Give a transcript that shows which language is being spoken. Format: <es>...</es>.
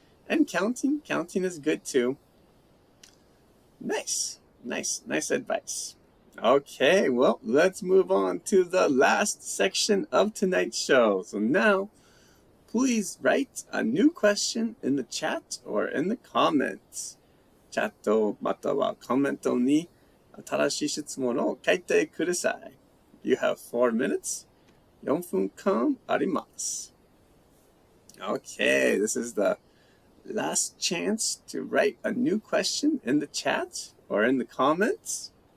<en>And counting is good too. Nice advice. Okay, well, let's move on to the last section of tonight's show. So now, please write a new question in the chat or in the comments.</en> <ja>チャットまたはコメントに新しい質問を書いてください.</ja> <en>You have 4 minutes.</en> <ja>4分間あります.</ja> <en>Okay, this is the last chance to write a new question in the chat or in the comments.</en>